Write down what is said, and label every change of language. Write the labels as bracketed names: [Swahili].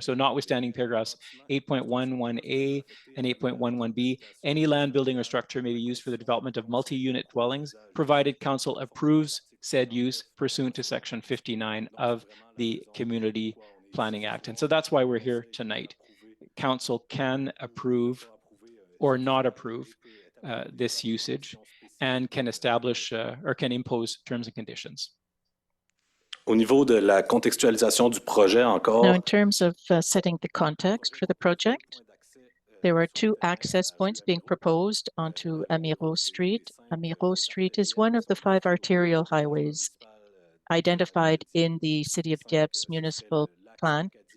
[English] So notwithstanding paragraphs 8.11a and 8.11b, any land, building, or structure may be used for the development of multi-unit dwellings, provided council approves said use pursuant to section 59 of the Community Planning Act. And so that's why we're here tonight. Council can approve or not approve this usage and can establish or can impose terms and conditions. [French] Au niveau de la contextualisation du projet encore. [English] Now, in terms of setting the context for the project, there are two access points being proposed onto Amiro Street. Amiro Street is one of the 5 arterial highways identified in the City of Dieppe's municipal plan.